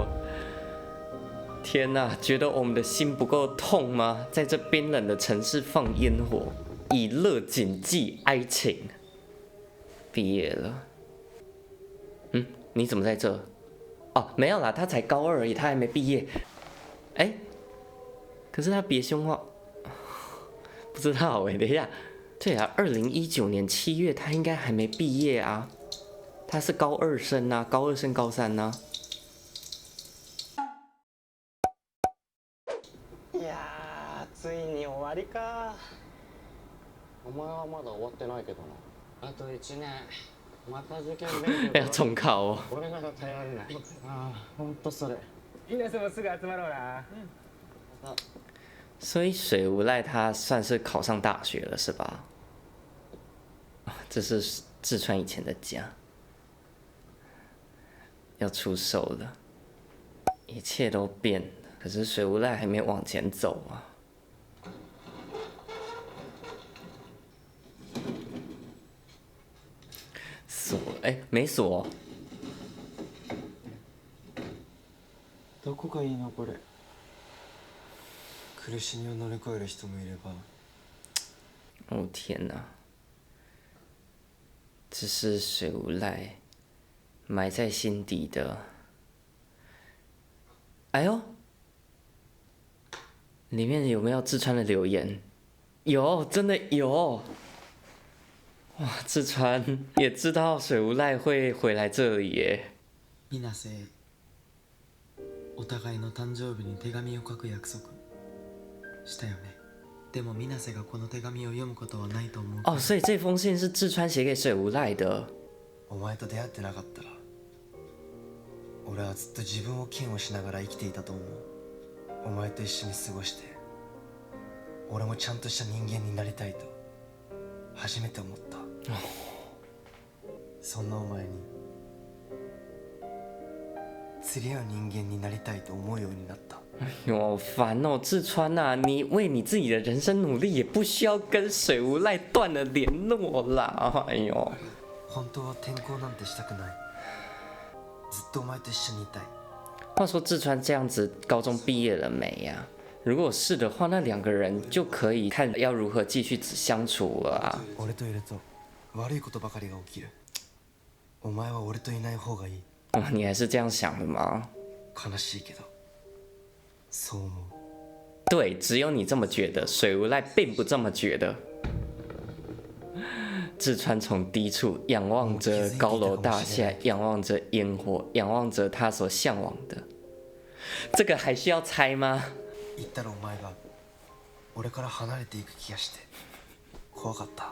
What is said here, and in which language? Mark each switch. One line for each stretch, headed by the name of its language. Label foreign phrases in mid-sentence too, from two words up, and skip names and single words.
Chinese: 天哪，觉得我们的心不够痛吗？在这冰冷的城市放烟火，以乐谨记哀情。毕业了。你怎么在这？哦，没有啦，他才高二而已，他还没毕业。哎，可是他别凶话，不知道哎，等一下，对啊，2019年7月他应该还没毕业啊，他是高二生啊，高二升高3啊。
Japanese: いやー、ついに終わりか。お前はまだ終わってないけどな。あと1年。また受験勉強。
Chinese: 要重考哦。
Japanese: 俺らが頼れない。ああ、ほんとそれ。みんなすぐ集まろうな。
Chinese: 所以水无赖他算是考上大学了，是吧？这是志川以前的家，要出手了，一切都变了。可是水无赖还没往前走啊。锁，没锁。
Japanese: どこがいいのこれ。苦しみを乗り越える人もいれば。
Chinese: 哦天哪！这是水无赖埋在心底的。哎呦，里面有没有志川的留言？有，真的有。哇，志川也知道水无赖会回来这里耶。
Japanese: 水瀬、お互いの誕生日に手紙を書く約束したよね。でも水瀬がこの手紙を読むことはないと思う。
Chinese: 哦，所以这封信是志川写给水无赖的。
Japanese: お前と出会ってなかったら、俺はずっと自分を嫌悪しながら生きていたと思う。お前と一緒に過ごして、俺もちゃんとした人間になりたいと初めて思った。そんなお前に釣り合う人間になりたいと思うようになった。
Chinese: 好烦哦，志川啊，你为你自己的人生努力，也不需要跟水无赖断了联络啦。哎呦，
Japanese: 本当は転校なんてしたくない。ずっとお前と一緒にいたい。
Chinese: 话说志川这样子，高中毕业了没呀？如果是的话，那两个人就可以看要如何继续相处了啊。
Japanese: 俺といると悪いことばかりが起きる。お前は俺といない方がいい。
Chinese: 哦，你还是这样想的吗？
Japanese: 悲しいけど、そう思う。
Chinese: 对，只有你这么觉得，水无赖并不这么觉得。志川从低处仰望着高楼大厦，仰望着烟火，仰望着他所向往的。这个还需要猜吗？
Japanese: 言ったらお前が俺から離れていく気がして怖かった。